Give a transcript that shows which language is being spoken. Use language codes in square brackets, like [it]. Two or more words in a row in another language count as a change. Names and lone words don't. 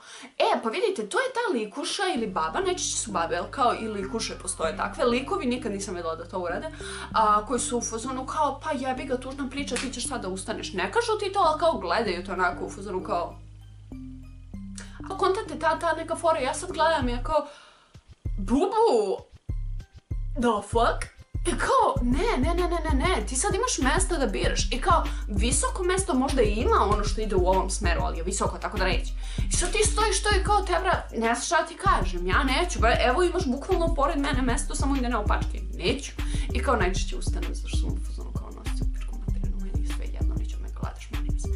[sr] Pa vidite, to je ta likuša ili baba, najčešće su babe, kao i likuše postoje takve, likovi nikad nisam vidjela da to urade, koji su u fazonu kao, pa jebi ga, tužna priča, ti ćeš sad da ustaneš. Ne kažu ti to, ali kao gledaju to onako u fazonu kao... A kontate ta neka fora, ja sad gledam, ja kao, [en] bubu, the fuck? [sr] I kao, ne, ti sad imaš mesta da biraš. I kao, visoko mesto možda i ima ono što ide u ovom smeru, ali je visoko, tako da reći. I sad ti stojiš to i kao, tebra, ne znaš šta ti kažem, ja neću, evo imaš bukvalno pored mene mesto, samo ide na opačke, neću. I kao, najčešće ustanem, zašto sam u fazonu kao nosi u pičku materinu, meni sve jedno, neću me gledaš, molim se.